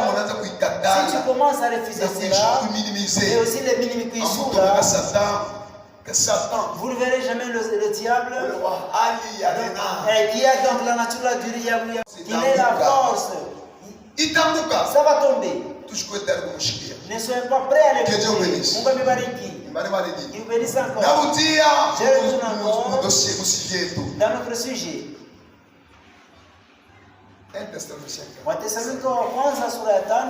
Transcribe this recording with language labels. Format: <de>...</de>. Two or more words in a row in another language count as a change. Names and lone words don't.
<fr>Si tu commences à refuser cela, et aussi les minimiser vous ne verrez jamais le diable qui a donc la nature du diable, qui est la force. Ça va tomber. Ne soyez pas prêts à l'écouter.</fr> <sw>Mungu amebariki.</sw> <fr>Il vous bénisse encore. Je retourne encore dans notre sujet.</fr> <sw>Wathesalonike wa kwanza sura ya 5.</sw>